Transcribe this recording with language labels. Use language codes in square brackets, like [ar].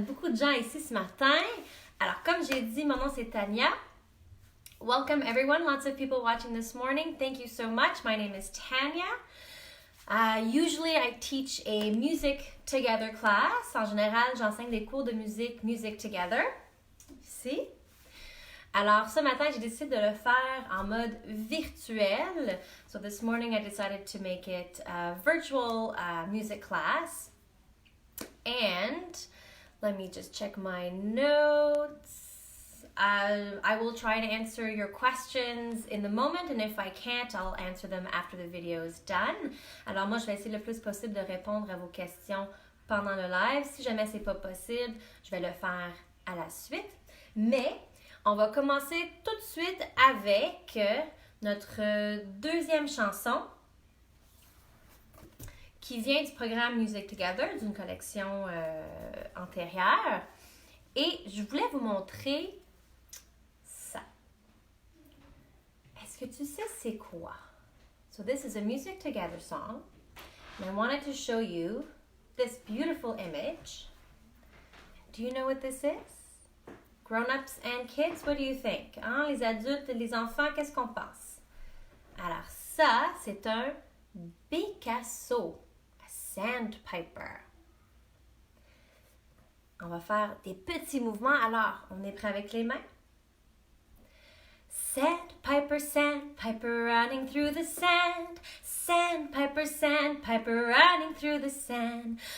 [fr] Beaucoup de gens ici ce matin. Alors, comme j'ai dit, mon nom c'est Tanya. [en] Welcome everyone. Lots of people watching this morning. Thank you so much. My name is Tanya. Usually I teach a music together class. [fr] En général, j'enseigne des cours de musique, Music Together. Ici. Alors, ce matin, j'ai décidé de le faire en mode virtuel. [en] So this morning, I decided to make it a virtual music class. And let me just check my notes. I will try to answer your questions in the moment, and if I can't, I'll answer them after the video is done. [fr] Alors moi, je vais essayer le plus possible de répondre à vos questions pendant le live. Si jamais c'est pas possible, je vais le faire à la suite. Mais on va commencer tout de suite avec notre deuxième chanson qui vient du programme Music Together, d'une collection antérieure. Et je voulais vous montrer ça. Est-ce que tu sais c'est quoi? [en] So this is a Music Together song. And I wanted to show you this beautiful image. Do you know what this is? Grown-ups and kids, what do you think? [fr] Hein? Les adultes et les enfants, qu'est-ce qu'on pense? Alors ça, c'est un Picasso, un sandpiper. On va faire des petits mouvements. Alors, on est prêt avec les mains? [en] Sandpiper, sandpiper, running through the sand. Sandpiper, sandpiper, running through the sand.